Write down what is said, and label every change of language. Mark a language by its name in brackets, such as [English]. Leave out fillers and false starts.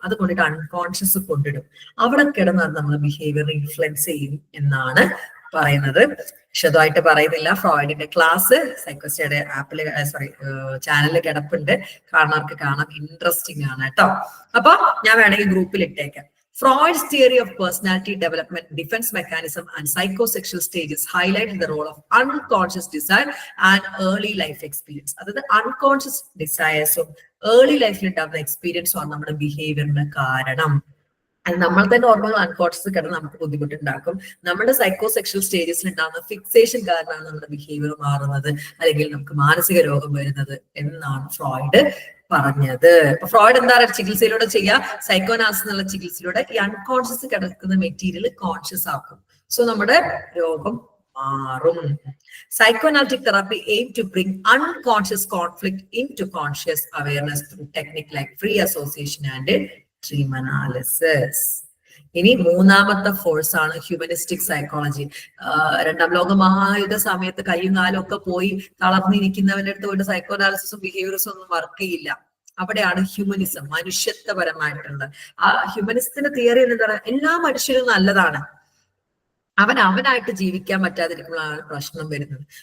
[Malayalam] അത് കൊണ്ടിട്ട് അൺകോൺഷ്യസ് കൊണ്ടിടും. അവിടെ കിടന്ന് അത് നമ്മുടെ ബിഹേവിയറിനെ ഇൻഫ്ലുവൻസ് ചെയ്യും എന്നാണ് പറയുന്നത്. വിശദമായിട്ട് പറയുന്നില്ല. ഫ്രോയിഡിന്റെ ക്ലാസ് സൈക്കോസ്റ്റയുടെ ആപ്പില് ചാനലിൽ കിടപ്പുണ്ട്, കാണാർക്ക് കാണാം. ഇൻട്രസ്റ്റിംഗ് ആണ് കേട്ടോ. അപ്പൊ ഞാൻ വേണമെങ്കിൽ ഗ്രൂപ്പിൽ ഇട്ടേക്കാം. [English] Freud's theory of personality development, defense mechanism, and psychosexual stages highlight the role of unconscious desire and early life experience. [Malayalam] അതായത് [English] unconscious desires early life [Malayalam] ഉണ്ടാകുന്ന എക്സ്പീരിയൻസും ആണ് നമ്മുടെ ബിഹേവിയറിന് കാരണം. അത് നമ്മൾ തന്നെ ഓർമ്മകൾ അൺകോൺഷ്യസ് കിടന്ന് നമുക്ക് ബുദ്ധിമുട്ടുണ്ടാക്കും. നമ്മുടെ സൈക്കോസെക്ഷൽ സ്റ്റേജസിൽ ഉണ്ടാകുന്ന ഫിക്സേഷൻ കാരണമാണ് നമ്മുടെ ബിഹേവിയർ മാറുന്നത്, അല്ലെങ്കിൽ നമുക്ക് മാനസിക രോഗം വരുന്നത് എന്നാണ് ഫ്രോയിഡ് പറഞ്ഞത്. അപ്പൊ ഫ്രോയിഡ് എന്താണ് ചികിത്സയിലൂടെ ചെയ്യുക? സൈക്കോ അനാലിസിസ് എന്നുള്ള ചികിത്സയിലൂടെ ഈ അൺകോൺഷ്യസ് കിടക്കുന്ന മെറ്റീരിയൽ കോൺഷ്യസ് ആക്കും. സോ നമ്മുടെ രോഗം മാറും. [English] Psychoanalytic therapy aim to bring unconscious conflict into conscious awareness through technique like free association and dream analysis. [Malayalam] ഇനി മൂന്നാമത്തെ ഫോഴ്സ് ആണ് ഹ്യൂമനിസ്റ്റിക് സൈക്കോളജി. രണ്ടാം ലോക മഹായുദ്ധ സമയത്ത് കയ്യും കാലും ഒക്കെ പോയി തളർന്നിരിക്കുന്നവന്റെ അടുത്ത് പോയിട്ട് സൈക്കോ അനാലിസിസും ബിഹേവിയർസും ഒന്നും വർക്ക് ചെയ്യില്ല. അവിടെയാണ് ഹ്യൂമനിസം, മനുഷ്യത്വപരമായിട്ടുള്ളത്. ആ ഹ്യൂമനിസത്തിന്റെ തിയറി എന്ന് പറയുന്നത് എല്ലാ മനുഷ്യരും നല്ലതാണ്, അവനായിട്ട് ജീവിക്കാൻ പറ്റാതിരിക്കുമ്പോഴാണ് പ്രശ്നം വരുന്നത്.